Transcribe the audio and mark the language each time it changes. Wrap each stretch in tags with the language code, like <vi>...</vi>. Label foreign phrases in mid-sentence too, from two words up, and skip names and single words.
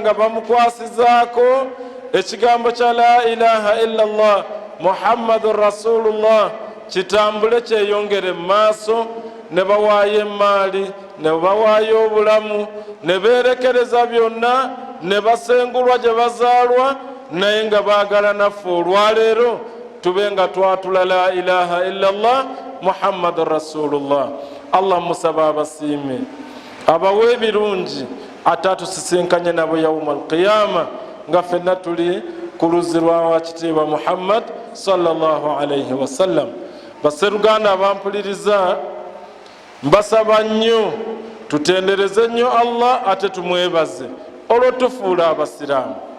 <lg>nga bamukwasizaako ekigambo kya</lg> <ar>لا إله إلا الله محمد رسول الله</ar> <lg>kitambule kyeyongere mu maaso, ne bawaayo emaali ne bawaayo obulamu ne beerekereza byonna ne basengulwa gye bazaalwa naye nga baagala naffe olwaleero tube nga twatula</lg> <ar>لا إله إلا الله محمد رسول الله.</ar> <lg>Allah musaba abasiime abawe ebirungi ate atusisinkanye nabo</lg> <ar>يوم القيامة</ar> <lg>nga ffenna tuli ku luzzi lwa wakitiibwa Muhammad</lg> <ar>صلى الله عليه وسلم.</ar> <lg>Basseruganda abampuliriza mbasaba nnyo tutendereze nnyo Allah ate tumwebaze olw'otufuula abasiraamu.</lg>